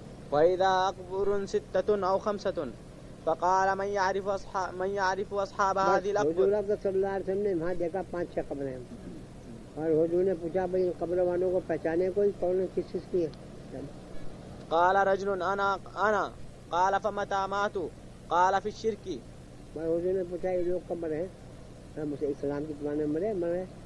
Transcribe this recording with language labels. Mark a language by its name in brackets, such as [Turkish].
[Arabic] وَإِذَا أَقْبُرٌ سِتَّةٌ أَوْ خَمْسَةٌ فَقَالَ مَنْ يَعْرِفُ أَصْحَابَ هَذِهِ الْأَقْبُرِ. [Urdu] حضور صلی اللہ علیہ وسلم نے وہاں دیکھا 5-6 قبریں ہیں, اور حضور نے پوچھا بھائی قبر والوں کو پہچانے کوئی کون کس چیز کی ہے. [Arabic] قال رجل انا قال فمتى ماتوا قال في الشرك. [Urdu] حضور نے پوچھا یہ لوگ کب مرے ہیں؟ مجھے اسلام کی زمانے میں مرے.